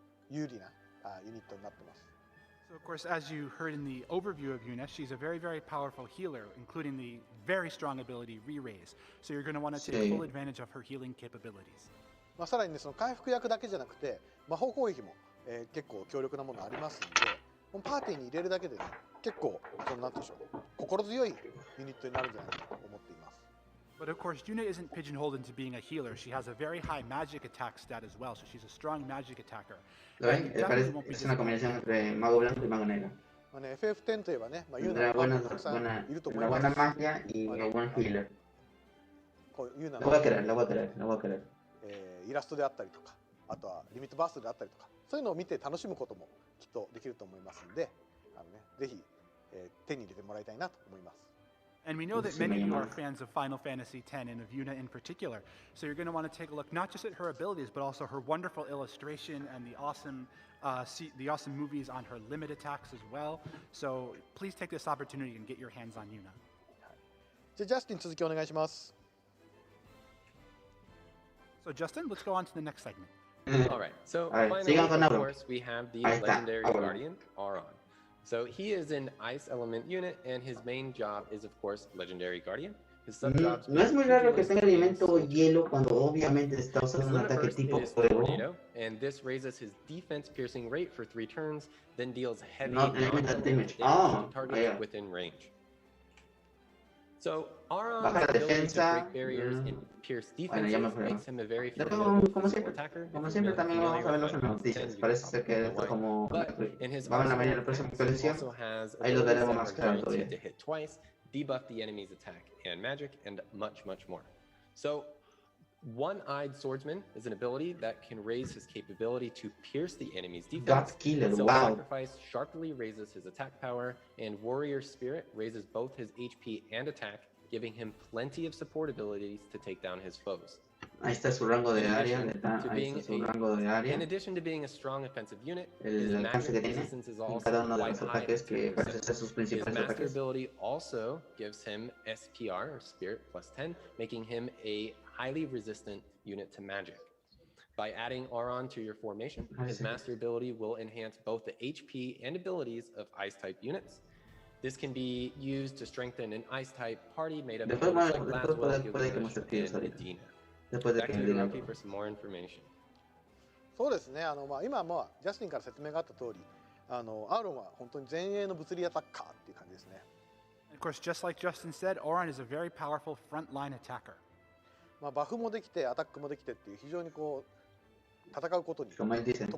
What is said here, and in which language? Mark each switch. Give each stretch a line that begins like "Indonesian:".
Japanese: 有利なユニットになってます。
English: So of course, as you heard in the overview of Yuna, she's a very, very powerful healer, including the very strong ability Re-Raise. So you're going to want to take full advantage of her healing capabilities.
Japanese: さらにね、その回復薬だけじゃなくて、魔法攻撃も、結構強力なものありますんで、もうパーティーに入れるだけでね、結構そのなんていうんでしょう、心強いユニットになるんじゃないかと思っています。
English: But of course, Yuna isn't pigeonholed into being a healer. She has a very high magic attack stat as well, so she's a strong magic attacker.
Spanish: Es una combinación entre mago blanco y mago negro.
Japanese: FF10 といえばね、ユナがたくさんいると思います。
Spanish: buena magia y buen healer.
Japanese: ユナ
Spanish: La voy a querer, la voy a querer, la voy a querer.
Japanese: イラストであったりとか、あとはリミットバーストであったりとか、そういうのを見て楽しむこともきっとできると思いますので、ぜひ手に入れてもらいたいなと思います。
English: And we know that many of you are fans of Final Fantasy X and of Yuna in particular. So you're going to want to take a look not just at her abilities, but also her wonderful illustration and the awesome movies on her limit attacks as well. So please take this opportunity and get your hands on Yuna.
Japanese: じゃあジャスティン続きお願いします。
English: So Justin, let's go on to the next segment. All right. So finally, of course, we have the legendary guardian, Auron. So he is an ice element unit, and his main job is, of course, legendary guardian. His sub-jobs
Spanish: no es muy raro que tenga elemento hielo cuando obviamente está usando un ataque tipo fuego.
English: And this raises his defense piercing rate for 3 turns, then deals heavy damage to targets within range. So Auron's ability to break barriers and pierce defenses makes him a very formidable attacker.
Spanish: Como siempre también vamos a verlos en las noticias. Parece ser que esto como van a venir en la próxima colección. Ahí lo daremos más claro todavía.
English: To hit twice, debuff the enemy's attack and magic, and much, much more. So One-Eyed Swordsman is an ability that can raise his capability to pierce the enemy's defense. Sacrifice sharply raises his attack power, and Warrior Spirit raises both his HP and attack, giving him plenty of support abilities to take down his foes.
Spanish: Ahí está su rango de área,
English: In addition to being a strong offensive unit, his magic resistance is also quite high. His master ability also gives him SPR, or Spirit, plus 10, making him a highly resistant unit to magic. By adding Auron to your formation, his master ability will enhance both the HP and abilities of Ice-type units. This can be used to strengthen an Ice-type party made up of Laswell, Gilgamesh, and Medina. Back to you, Rocky, for some more information.
Japanese: そうですね。今ジャスティンから説明があった通り、アーロンは本当に前衛の物理アタッカーっていう感じですね。
English: Of course, just like Justin said, Auron is a very powerful frontline attacker.
Japanese: バフもできてアタックもできてっていう非常にこう戦うことに特化した。